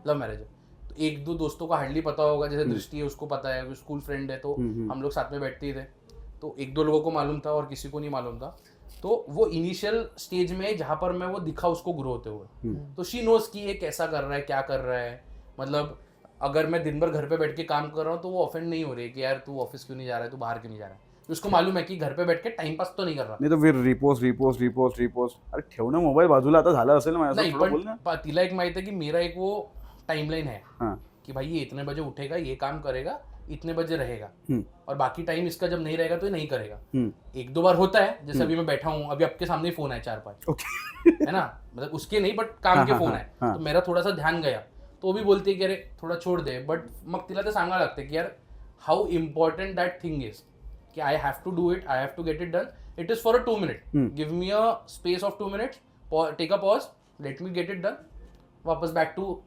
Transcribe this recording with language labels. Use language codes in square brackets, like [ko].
[hi] Love marriage है, तो एक दो दोस्तों को हार्डली पता होगा, जैसे दृष्टि है उसको पता है, स्कूल फ्रेंड है, तो हम लोग साथ में बैठते ही थे, तो एक दो लोगों को मालूम था और किसी को नहीं मालूम था। तो वो इनिशियल स्टेज में जहाँ पर मैं वो दिखा उसको ग्रो होते हुए, तो शी नोज कि ये कैसा कर रहा है, क्या कर रहा है। मतलब अगर मैं दिन भर घर पे बैठ के काम कर रहा हूँ तो वो ऑफेंड नहीं हो रही है कि यार तू ऑफिस क्यों नहीं जा रहा है, तू बाहर क्यों नहीं जा रहा है। उसको मालूम है कि घर पे बैठ के टाइम पास तो नहीं कर रहा। [mr] नहीं तो फिर रिपोस्ट अरे ठेवणं मोबाईल बाजूला आता झालं असेल ना [hi] नहीं, [mr] पण तिला [hi] एक माहिती है कि मेरा एक वो टाइमलाइन है कि भाई ये इतने बजे उठेगा, ये काम करेगा, इतने बजे रहेगा, और बाकी टाइम इसका जब नहीं रहेगा तो ये नहीं करेगा। एक दो बार होता है, जैसे अभी मैं बैठा हूँ, अभी आपके सामने ही फोन है 4-5 है ना, मतलब उसके नहीं बट काम के फोन है, तो मेरा थोड़ा सा ध्यान गया, तो वो भी बोलते की अरे थोडा छोड़ दे, बट [mr] मग तिला ते सांगायला लागते की [hi] यार [en] how important that thing is कि I have to do it, I have to get it done, it is for a 2 minute, give me a space of 2 minutes, take a pause, let me get it done, वापस back to